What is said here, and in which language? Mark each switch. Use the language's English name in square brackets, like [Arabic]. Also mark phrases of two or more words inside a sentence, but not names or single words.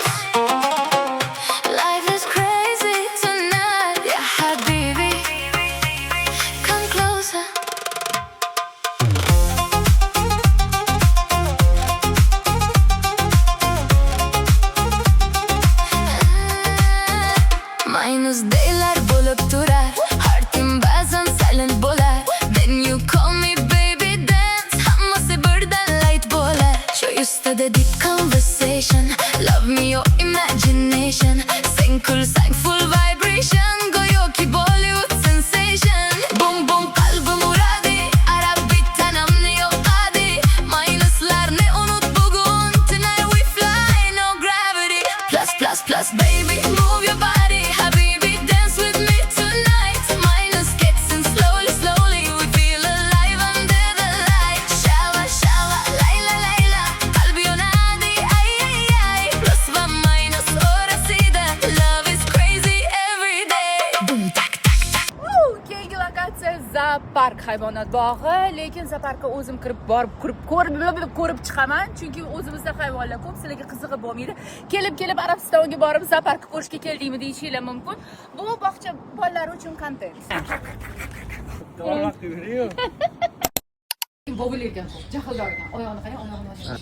[English] Life is crazy tonight. Yeah, habibi. Come closer. [Uzbek] Minus daylar bo'lib turar. Heartim ba'zan silent bo'lar. [English] Then you call me baby dance. [Uzbek] Hammasi birdan light bo'lar. [English] Show you the deep conversation. Love me your imagination. [Uzbek] Sen kulsang [English] full vibration. [Uzbek] Go'yoki Bollywood sensation. Boom boom qalbim uradi. Arab beat tanamni yoqadi. Minuslarni unut bugun. [English] Tonight we fly no gravity. Plus plus plus baby move your body. Habibi dance with me tonight. Minus gets in slowly slowly. We feel alive under the light. Shower shower [Arabic] layla layla. [Uzbek] Qalbi yonadi ay ay ay. Plus va minus orasida. [English] Love is crazy every day. Boom tak tak tak. [Uzbek] Keyingi lokatsiya zoopark hayvonot bog'i, lekin zooparkka o'zim ko'rib chiqaman, chunki o'zimizda hayvonlar ko'p, sizlarga qizig'i bo'lmaydi. Kelib Arabistonga borib zooparkni ko'rishga keldingmi deyishinglar mumkin. Bu bog'cha bolalar uchun kontent. Bo'g'ilgan, jahldorgan, oyog'ini qarang, oyog'ini oching.